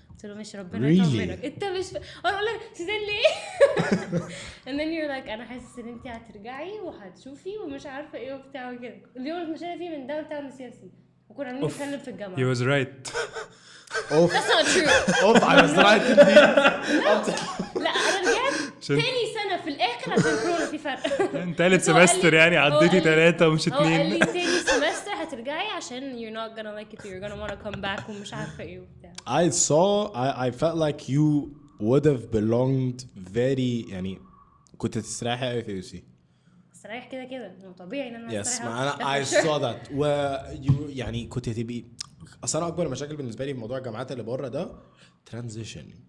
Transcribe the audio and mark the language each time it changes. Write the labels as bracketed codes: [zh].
[ar] قلت له مش ربنا يطمنك انت مش انا اقول لك سودان ليه [en] and then you're like [ar] انا حاسس ان انت هترجعي وهتشوفي ومش عارفه ايه وبتاع وكده. اليوم اللي مشينا فيه من داون تاون لسياسي وكنا عاملين نتكلم في الجامعه. [en] He was right. That's not true. I was right [ar] لا انا رجعت تاني سنه في الاخر عشان كورونا في فرق. ثالث سمستر يعني عديتي 3 ومش 2. قال لي تاني سمستر هترجعي عشان [en] you're not gonna like it, you're gonna want to come back [ar] ومش عارفه ايه وبتاع. [en] I felt like you would have belonged very [ar] يعني كنت تستريحي قوي في يوسي. استريح كده طبيعي ان انا استريح. انا [en] I saw that [ar] يعني كنت تبقي اصلا اكبر مشاكل بالنسبه لي في موضوع الجامعات اللي بره ده [en] transition.